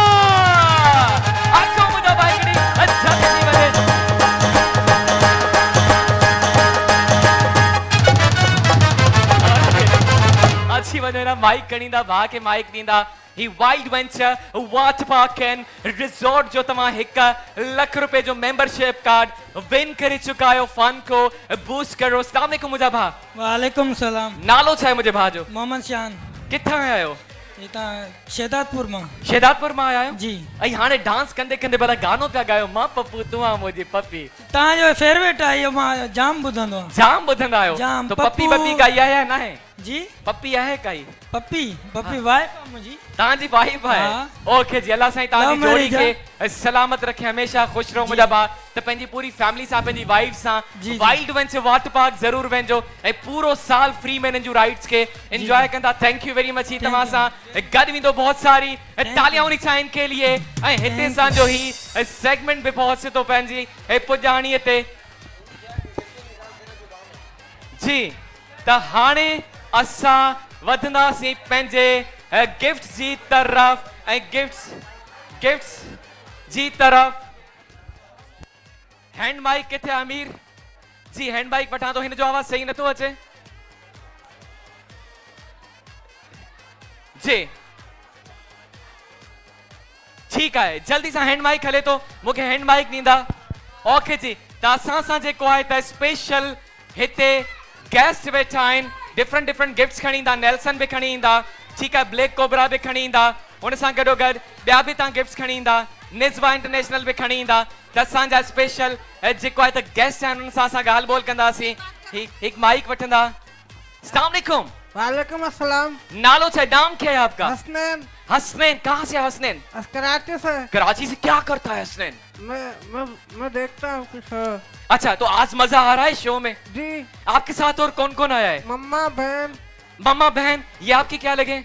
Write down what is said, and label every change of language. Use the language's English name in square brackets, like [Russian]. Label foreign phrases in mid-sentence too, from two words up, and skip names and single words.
[Sindhi] अचो मुंहिंजा भाई हिकिड़ी जल्दी थी वञे। अची वञो ना, माइक खणींदा, भाउ खे माइक ॾींदा। ही वाइल्ड वेंचर वाटर पार्क एंड रिजॉर्ट जो तव्हां 1 लाख रुपए जो [English] membership card [Sindhi] विन करे चुका आहियो। [Urdu] فن کو بوسٹ کرو. [Arabic] السلام علیکم [Sindhi] मुंहिंजा भाउ। [Arabic] وعليكم سلام. [Sindhi] नालो छा आहे मुंहिंजे भाउ जो? मोहम्मद शान। किथां आया आहियो? शेदातपुर मां। शेदातपुर मां आया आहियो जी। ऐं हाणे डांस कंदे कंदे भला गानो पिया गायो। मां पप्पू तूं आ मुंहिंजी पप्पी। तव्हांजो फेवरेट आहे इहो, मां जाम ॿुधंदो आहियां। जाम ॿुधंदा आहियो? जाम। तो पप्पी बप्पी गाई आहे या न आहे? जी पप्पी आहे काई? पप्पी वाइफ आहे मुंहिंजी। तव्हांजी वाइफ आहे? ओके जी, अल्लाह साईं तव्हांजी जोड़ी खे सलामत रखे, हमेशा खुश रहो मुंहिंजा भाउ। त पंहिंजी पूरी फैमिली सां, पंहिंजी वाइफ सां वाइल्ड वेंचर वाटर पार्क ज़रूर वञिजो ऐं पूरो साल फ्री में इन्हनि जूं राइड्स खे एंजॉय कंदा। [English] Thank you very much. [Sindhi] ही तव्हां सां गॾु वेंदो। [Urdu] بہت ساری تالیاں ہونی چاہیے ان کے لیے. [Sindhi] ऐं हिते असांजो ही सेगमेंट बि पहुचे थो पंहिंजी पुॼाणीअ ते। जी, त हाणे असां वधंदासीं पंहिंजे गिफ्ट जी तरफ़। ऐं गिफ्ट्स जी तरफ़ [English] hand mic [Sindhi] किथे आमिर जी? [English] hand mic [Sindhi] वठां थो। हिन जो आवाज़ सही नथो अचे जी। [Urdu] ٹھیک ہے، جلدی سے ہینڈ مائیک ہلے تو مجھے ہینڈ مائیک ڏيندا. [Sindhi] ओके जी, त असां सां जेको आहे त स्पेशल हिते गेस्ट वेठा आहिनि। [English] different gifts [Sindhi] खणी ईंदा। नेल्सन भी खणी ईंदा, ठीक है। ब्लैक कोबरा भी खणी ईंदा। उन सां गॾोगॾु ॿिया बि तव्हां गिफ्ट्स खणी ईंदा निज़वा इंटरनेशनल बि खणी ईंदा त असांजा स्पेशल जेको आहे त गेस्ट आहिनि उन सां असां ॻाल्हि ॿोल कंदासीं हिकु माइक वठंदा [Arabic] السلام علیکم وعليكم السلام [Sindhi] नालो छा [Urdu] ہے نام کیا ہے آپ کا हसनैन حسنین کہاں سے ہے حسنین کراچی سے کراچی سے کیا کرتا ہے حسنین میں دیکھتا ہوں کچھ اچھا تو آج مزا آ رہا ہے شو میں जी آپ کے ساتھ اور کون کون آیا ہے ممّا بہن ممّا بہن یہ آپ کی کیا لگے